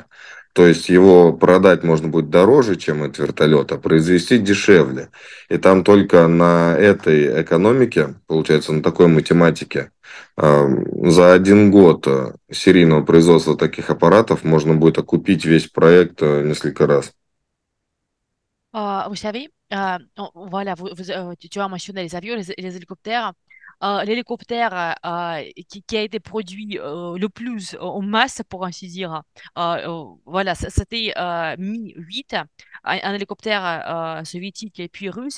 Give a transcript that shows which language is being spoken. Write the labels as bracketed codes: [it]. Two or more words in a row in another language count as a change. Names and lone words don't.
[ru] То есть его продать можно будет дороже, чем этот вертолет, а произвести дешевле. И там только на этой экономике, получается, на такой математике, за 1 год серийного производства таких аппаратов можно будет окупить весь проект несколько раз. [fr] Vous savez, voilà, tu as mentionné les avions, les hélicoptères. L'hélicoptère qui a été produit le plus en masse, pour ainsi dire, voilà, c'était Mi-8, un hélicoptère soviétique et puis russe.